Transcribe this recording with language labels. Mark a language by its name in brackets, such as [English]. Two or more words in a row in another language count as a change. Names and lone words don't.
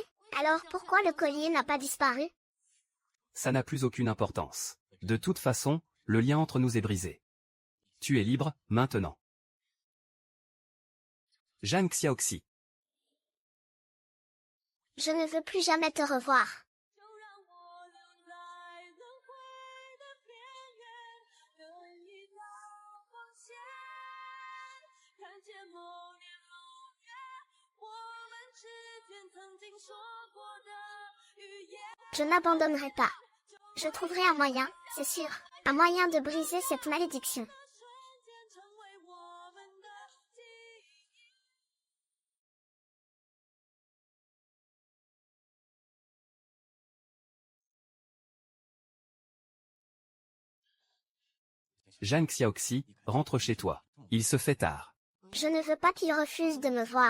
[French] Alors pourquoi le collier n'a pas disparu? Ça n'a plus aucune importance. De toute façon, le lien entre nous est brisé. Tu es libre, maintenant. Jeanne Xiaoxi. Je ne veux plus jamais te revoir. [Chinese] 就让我留在轮回的边缘，等一道光线，看见某年某月，我们之间曾经说过的语言。 [French] Je n'abandonnerai pas. Je trouverai un moyen, c'est sûr, un moyen de briser cette malédiction. [Chinese] 瞬间成为我们的记忆。 [French] Jeanne Xiaoxi, rentre chez toi. Il se fait tard. Je ne veux pas qu'il refuse de me voir.